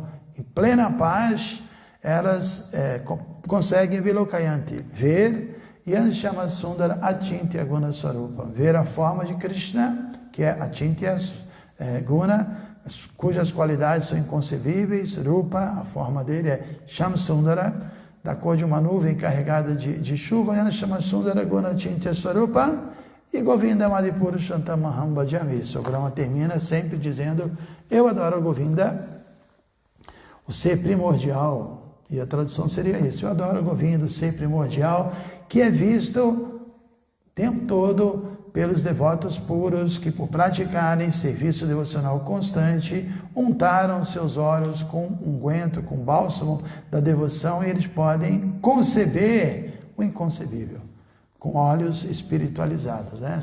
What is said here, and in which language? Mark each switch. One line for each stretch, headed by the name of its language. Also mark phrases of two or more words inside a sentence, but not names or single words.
Portuguese: em plena paz, elas conseguem Vilokayanti, ver
Sanskrit: यं श्याम सुन्दर अचिन्त्य गुण स्वरूप,
Portuguese: ver a forma de Krishna, que é
Sanskrit: अचिन्त्य गुण,
Portuguese: cujas qualidades são inconcebíveis, Rupa, a forma dele é Shamsundara, da cor de uma nuvem carregada de chuva,
Sanskrit: यं श्याम सुन्दर गुण अचिन्त्य स्वरूप, e गोविन्दम् आदिपुरुषं तमहं भजामि.
Portuguese: O Brahma termina sempre dizendo, eu adoro Govinda, o ser primordial, e a tradução seria isso, eu adoro Govinda, o ser primordial, que é visto o tempo todo pelos devotos puros que, por praticarem serviço devocional constante, untaram seus olhos com unguento, com bálsamo da devoção, e eles podem conceber o inconcebível, com olhos espiritualizados, né?